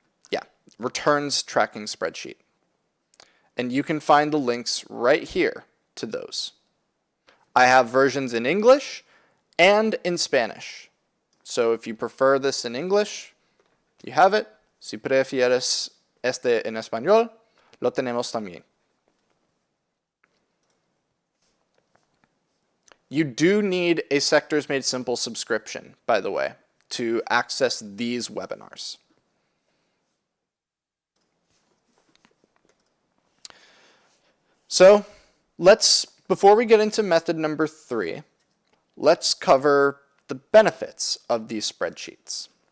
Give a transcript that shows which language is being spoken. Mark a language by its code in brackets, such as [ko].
[en] Yeah, returns tracking spreadsheet. And you can find the links right here to those. I have versions in English and in Spanish. So if you prefer this in English, you have it. [es] Si prefieres este en español, lo tenemos también. [en] You do need a Sectors Made Simple subscription, by the way, to access these webinars. So before we get into method number 3, let's cover the benefits of these spreadsheets.